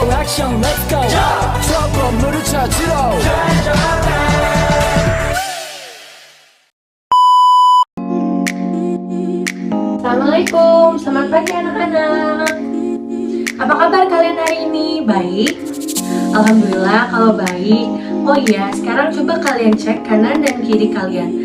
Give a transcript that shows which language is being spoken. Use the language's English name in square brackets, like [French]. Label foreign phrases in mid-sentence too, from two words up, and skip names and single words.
[Korean] 액션 [English] let's go [Korean] 저 건물을 찾으러 [Indonesian] Assalamualaikum, selamat pagi anak-anak. Apa kabar kalian hari ini? Baik? Alhamdulillah kalau baik. Oh iya, sekarang coba kalian cek kanan dan kiri kalian.